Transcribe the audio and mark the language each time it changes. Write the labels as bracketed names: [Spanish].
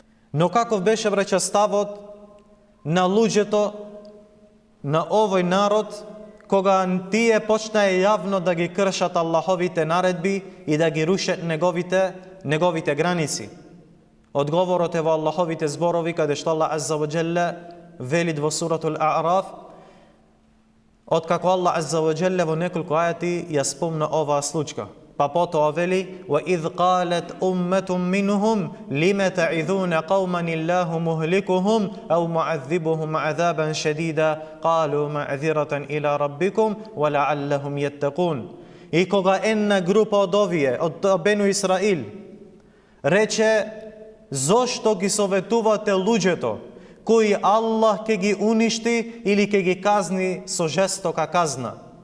[Macedonian] Но каков беше, браќа, ставот на луѓето, на овој народ, кога тие почнаа јавно да ги кршат Аллаховите наредби и да ги рушат неговите граници? Одговорот е во Аллаховите зборови, каде што Аллах Азза ва Джелле велит во суратул А'раф, откако Аллах Азза ва Джелле во неколку ајати ја спомна оваа случка. Па потоа вели: [Arabic] وَإِذْ قَالَتْ أُمَّةٌ مِّنْهُمْ لِمَ تَعِظُونَ قَوْمًا اللَّهُ مُهْلِكُهُمْ أَوْ مُعَذِّبُهُمْ عَذَابًا شَدِيدًا قَالُوا مَعْذِرَةً إِلَى رَبِّكُمْ وَلَعَلَّهُمْ يَتَّقُونَ. [Macedonian] И кога една група од овие, од Бену Исраил, рече: зошто ги советувате луѓето кои Аллах ќе ги уништи или ќе ги казни со жестока казна?